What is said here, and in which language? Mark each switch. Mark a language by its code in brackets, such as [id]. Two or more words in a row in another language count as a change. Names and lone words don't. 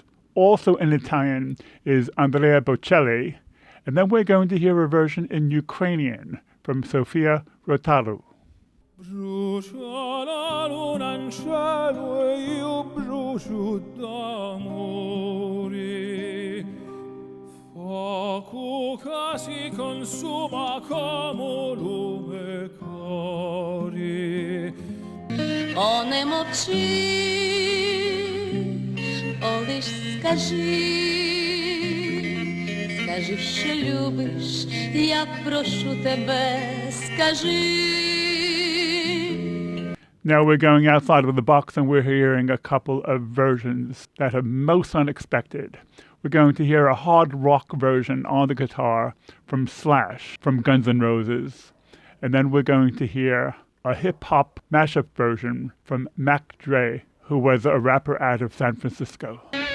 [en] Also in Italian is Andrea Bocelli, and then we're going to hear a version in Ukrainian from Sofia Rotaru. [it] Brucia la luna in cielo e io brucio d'amore. Fuoco che si consuma come lume cori. [uk] О, не мовчи, о, лиш скажи, що любиш, я прошу тебе, скажи. [en] Now we're going outside of the box and we're hearing a couple of versions that are most unexpected. We're going to hear a hard rock version on the guitar from Slash, from Guns N' Roses. And then we're going to hear a hip-hop mashup version from Mac Dre, who was a rapper out of San Francisco.